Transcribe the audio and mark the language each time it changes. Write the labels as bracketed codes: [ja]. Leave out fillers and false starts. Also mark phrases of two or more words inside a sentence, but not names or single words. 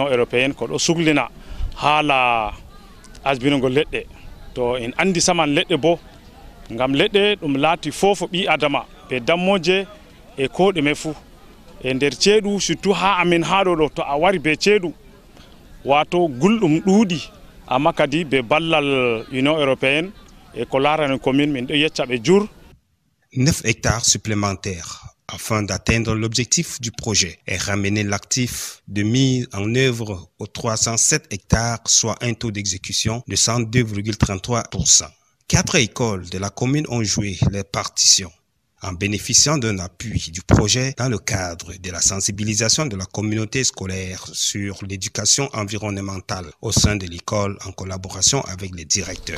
[ff] européenne ko ɗo suglina haala asbinugol leɗɗe to en andi saman leɗɗe bo ngam leɗɗe ɗum laati fofo ɓi adama ɓe dammoje e ko ɗume fuu e nder ceeɗu surtout ha amin ha ɗo to a wari be ceeɗu wato gulɗum ɗuuɗi amma kadi be ballal [fr] union européenne et [ff] ko laarani commune min ɗo yecca ɓe jur [fr] 9 hectares supplémentaires afin d'atteindre l'objectif du projet et ramener l'actif de mise en œuvre aux 307 hectares, soit un taux d'exécution de 102,33%. 4 écoles de la commune ont joué leur partition en bénéficiant d'un appui du projet dans le cadre de la sensibilisation de la communauté scolaire sur l'éducation environnementale au sein de l'école en collaboration avec les directeurs.